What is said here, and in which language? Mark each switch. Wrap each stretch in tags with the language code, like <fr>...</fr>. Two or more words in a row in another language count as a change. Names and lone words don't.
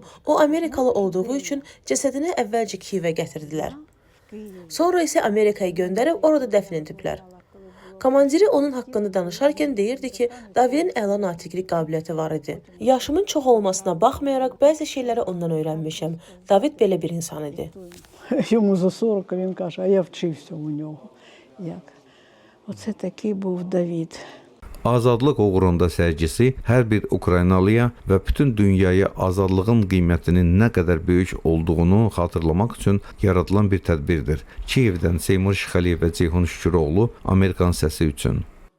<az>O Amerikalı olduğu üçün cəsədini əvvəlcə Kiyevə gətirdilər. Sonra isə Amerikaya göndərib orada dəfn ediblər. Komandiri onun haqqında danışarkən deyirdi ki, Davidin əla natiqlik qabiliyyəti var idi. Yaşımın çox olmasına baxmayaraq bəzi şeyləri ondan öyrənmişəm. David belə bir insan idi.</az> <uk>Йому за 40, він каже, а я вчився у нього. Як? Оце такий був Давид.</uk> <az>Azadlıq uğrunda sərgisi hər bir Ukraynalıya və bütün dünyaya azadlığın qiymətinin nə qədər böyük olduğunu xatırlamaq üçün yaradılan bir tədbirdir. Kiyevdən Seymur Şıxəliyev və Ceyhun Şüküroğlu, Amerikan Səsi üçün.</az>